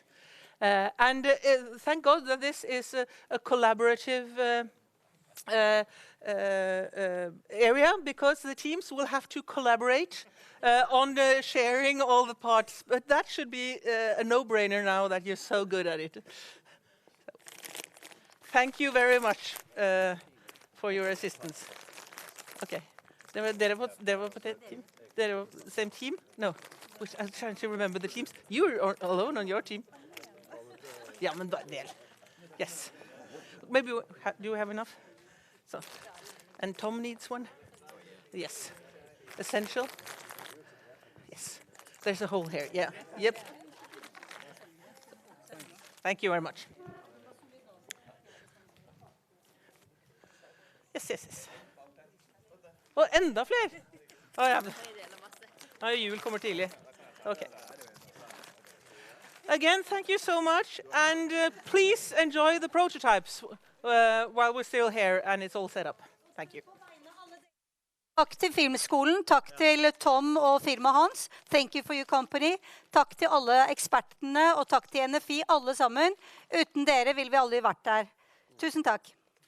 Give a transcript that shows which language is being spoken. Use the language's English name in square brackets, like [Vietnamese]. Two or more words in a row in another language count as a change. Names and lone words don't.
[English] And thank God that this is a collaborative area, because the teams will have to collaborate on sharing all the parts. But that should be a no-brainer now that you're so good at it. Thank you very much for your assistance. [Norwegian] Okay. Dere var på det team? Dere var [English] same team? [Norwegian] No. [English] I'm trying to remember the teams. You were alone on your team. Yeah, [Norwegian] men del. [English] Yes. Maybe do you have enough? So, and Tom needs one. Yes. Essential. Yes. there's a hole here. Yeah. Yep. Thank you very much. Yes. [Norwegian] Og enda flere. Jul kommer tidlig. [English] Okay. Again, thank you so much, and please enjoy the prototypes while we're still here and it's all set up. Thank you. [Norwegian] Takk til Filmskolen, takk til Tom og firmaet hans. [English] Thank you for your company. [Norwegian] Takk til alle ekspertene og takk til NFI, alle sammen. Uten dere ville vi aldri vært der. Tusen takk.